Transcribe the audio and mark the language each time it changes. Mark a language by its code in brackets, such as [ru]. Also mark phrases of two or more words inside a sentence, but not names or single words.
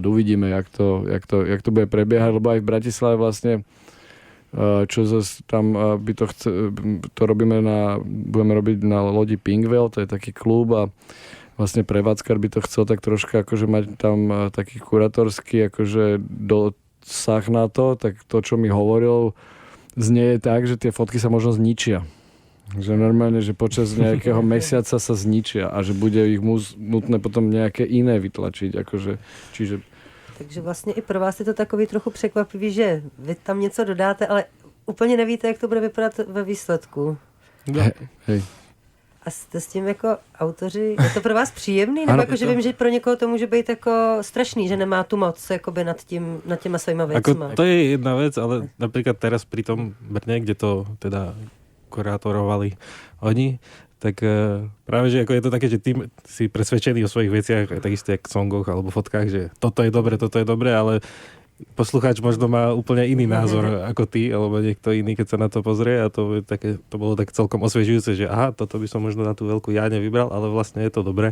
[sk] Uvidíme, jak to bude prebiehať, lebo aj v Bratislave vlastne čo zase tam to budeme robiť na lodi Pinkville, to je taký klub a vlastne prevádzkar by to chcel tak troška akože mať tam taký kuratorský akože dosah na to, tak to, čo mi hovoril, znie tak, že tie fotky sa možno zničia. Že normálne, že počas nejakého mesiaca sa zničia a že bude ich nutné potom nejaké iné vytlačiť. Akože, čiže... [cs] Takže vlastně i pro vás je to takový trochu překvapivý, že vy tam něco dodáte, ale úplně nevíte, jak to bude vypadat ve výsledku. [sk] Hej. [cs] A jste s tím jako autoři, je to pro vás příjemný? Nebo jako, že vím, že pro někoho to může být jako strašný, že nemá tu moc jakoby nad těma svojima věcma. [sk] Ako, to je jedna vec, ale napríklad teraz pri tom Brne, kde to teda kurátorovali oni, tak práve, že ako je to také, že ty si presvedčený o svojich veciach, takisto jak v songoch alebo fotkách, že toto je dobre, ale poslucháč možno má úplne iný názor ako ty, alebo niekto iný, keď sa na to pozrie a to bolo tak celkom osviežujúce, že aha, toto by som možno na tú veľkú ja nevybral, ale vlastne je to dobré.